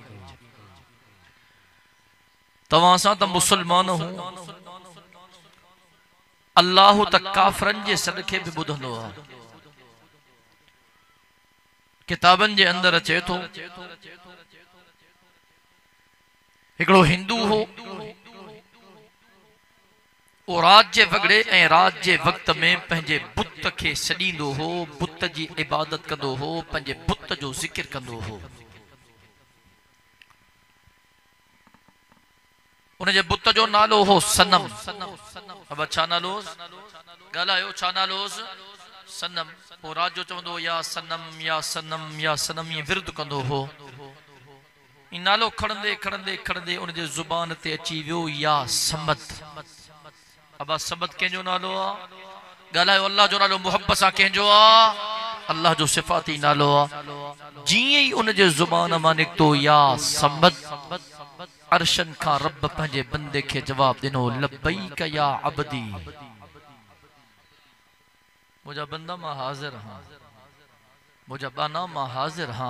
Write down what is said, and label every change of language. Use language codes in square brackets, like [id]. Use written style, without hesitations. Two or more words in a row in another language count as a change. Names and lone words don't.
[sd] तव्हां सां त मुसलमान हूं, अल्लाह त काफ़रन जे सदके भी ॿुधंदो आहे। किताबन जे अंदर अचे थो, हिकिड़ो हिंदू हो, वो रात जे वगड़े ऐं रात जे वक्त में पंहिंजे बुत के सॾींदो हो, बुत जी इबादत कंदो हो, पंहिंजे बुत जो ज़िक्र कंदो हो। उनजे बुत जो नालो हो सनम। अब छा नालो? ॻाल्हायो, छा नालो? सनम। वो रात जो चवंदो या सनम या सनम या सनम, ये विर्द कंदो हो। नालो खड़ंदे खड़ंदे खड़ंदे उन जे ज़ुबान ते अची वियो [ar] يا صمد. [sd] अबा समद कंहिंजो नालो आहे? ॻाल्हायो अल्लाह जो नालो मुहब्बत सां कंहिंजो आहे? अल्लाह जो सिफ़ाती नालो आहे। जीअं ई उन जे ज़ुबान मां निकितो [ar] يا صمد, [sd] अर्शन खां रब पंहिंजे बंदे खे जवाब ॾिनो [ar] لبيك يا عبدي, [sd] मुंहिंजा बंदा मां हाज़िर हां, मुझा बाना मां हाज़िर हाँ।